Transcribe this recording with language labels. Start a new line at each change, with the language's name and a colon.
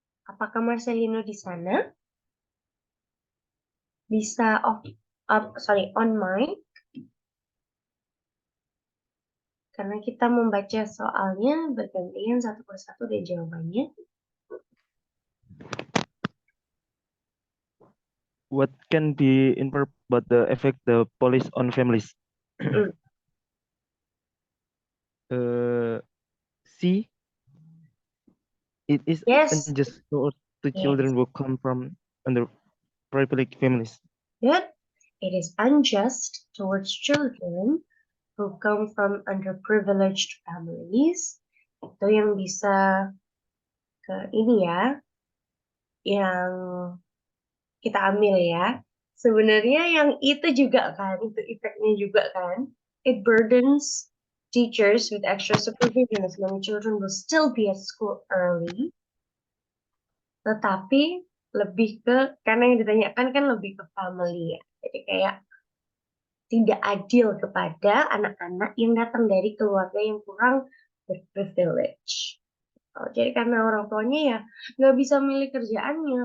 Indonesian: Apakah Marcelino di sana? Bisa
English: on mic.
Indonesian: Karena kita membaca soalnya bergantian satu persatu dari jawabannya.
English: What can be inferred about the effect the police on families? C. It is Yes. unjust to children who come from underprivileged families. Good. It is unjust towards children who come from underprivileged families.
Indonesian: Itu yang bisa ke ini ya, yang kita ambil ya. Sebenarnya yang itu juga kan, itu efeknya juga kan.
English: It burdens teachers with extra supervision as many children will still be at school early.
Indonesian: Tetapi lebih ke, karena yang ditanyakan kan lebih ke family ya. Jadi kayak tidak adil kepada anak-anak yang datang dari keluarga yang kurang berprivilege. Jadi karena orang tuanya ya nggak bisa milih kerjaannya.